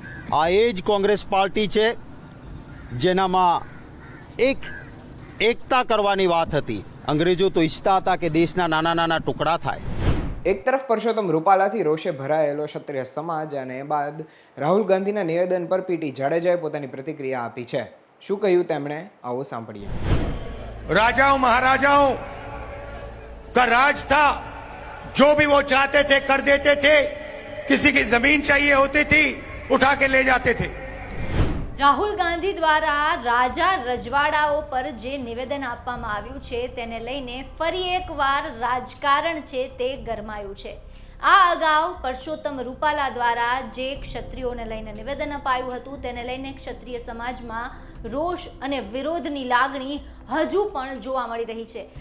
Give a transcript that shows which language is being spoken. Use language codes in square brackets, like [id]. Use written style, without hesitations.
[gu] આ એ જ કોંગ્રેસ પાર્ટી છે જેનામાં એકતા કરવાની વાત હતી. અંગ્રેજો તો ઈચ્છતા હતા કે દેશના નાના નાના ટુકડા થાય. એક તરફ પરસોત્તમ રૂપાલાથી રોષે ભરાયેલો ક્ષત્રિય સમાજ અને બાદ રાહુલ ગાંધીના નિવેદન પર પીટી જાડેજાએ પોતાની પ્રતિક્રિયા આપી છે. શું કહ્યું તેમણે આવો સાંભળીએ. [hi] राजाओं महाराजाओं का राज था, जो भी वो चाहते थे कर देते थे, किसी की जमीन चाहिए होती थी उठा के ले जाते थे. [gu] રાહુલ ગાંધી દ્વારા રાજા રજવાડાઓ પર જે નિવેદન આપવામાં આવ્યું છે તેને લઈને ફરી એકવાર રાજકારણ છે તે ગરમાયું છે. આ અગાઉ પરસોત્તમ રૂપાલા દ્વારા જે ક્ષત્રિયોને લઈને નિવેદન અપાયું હતું તેને લઈને ક્ષત્રિય સમાજમાં રોષ અને વિરોધની લાગણી હજુ પણ જોવા મળી રહી છે.